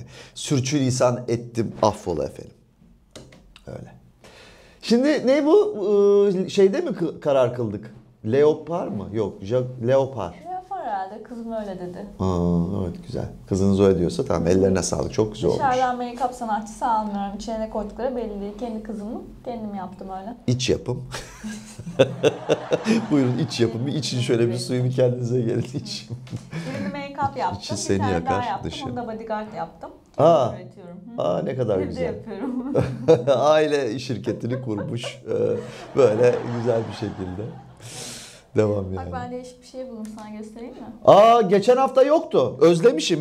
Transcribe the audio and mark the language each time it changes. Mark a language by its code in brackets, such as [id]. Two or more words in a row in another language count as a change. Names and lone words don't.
[tr] Sürçülisan ettim, affola efendim. Öyle. Şimdi ne bu? Şeyde mi karar kıldık? Leopar mı? Yok. Leopar. Yapar herhalde. Kızım öyle dedi. Evet güzel. Kızınız öyle diyorsa tamam, ellerine sağlık. Çok güzel olmuş. Dışarıdan make-up sanatçısı almıyorum. İçine ne koydukları belli değil. Kendi kızımı kendim yaptım öyle. İç yapım. Buyurun iç yapım. Bir için şöyle bir suyunu kendinize gelin iç. Birini make-up yaptım. İçi Bir seni tane yakar, daha yaptım. dışı. Onu da bodyguard yaptım. Aa. Kendim üretiyorum. Ne kadar Evde güzel. yapıyorum. Aile şirketini kurmuş. Böyle güzel bir şekilde. Devam Bak yani. ben değişik bir şey buldum, sana göstereyim mi? Geçen hafta yoktu. Özlemişim.